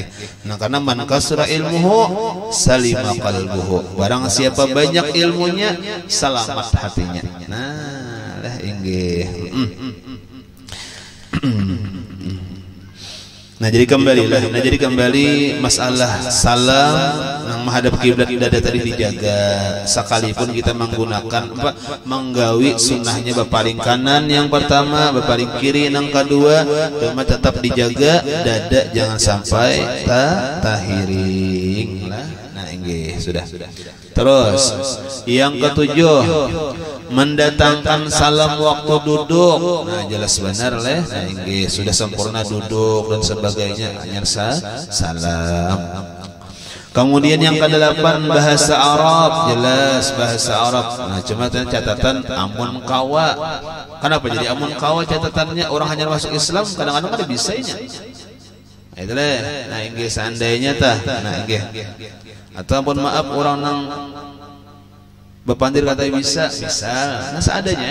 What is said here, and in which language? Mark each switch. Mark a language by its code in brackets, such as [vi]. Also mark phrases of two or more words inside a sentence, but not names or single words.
[ar] Nah karena من كثر علمه سلم قلبه. [id] Barang siapa banyak ilmunya selamat hatinya. [bjn] Nah lah inggih. [id] Nah jadi kembali masalah salam yang menghadap kiblat dada tadi dijaga sekalipun kita menggunakan menggawi sunnahnya berpaling kanan yang pertama berpaling kiri yang kedua cuma tetap dijaga dada jangan sampai tahiring lah. Nah ini sudah terus yang ketujuh mendatangkan salam waktu duduk. Nah jelas benar leh. Nah ini sudah sempurna duduk dan sebagainya hanya salam. Kemudian yang ke-8 bahasa Arab, jelas bahasa Arab. Nah cuma catatan [bjn] amun kawa. [id] Kenapa jadi [bjn] amun kawa [id] catatannya orang hanya masuk Islam kadang-kadang ada bisanya. Itulah. Nah ini seandainya tah. Nah ini ataupun maaf orang [bjn] nang bepandir [id] kata bisa nah seadanya.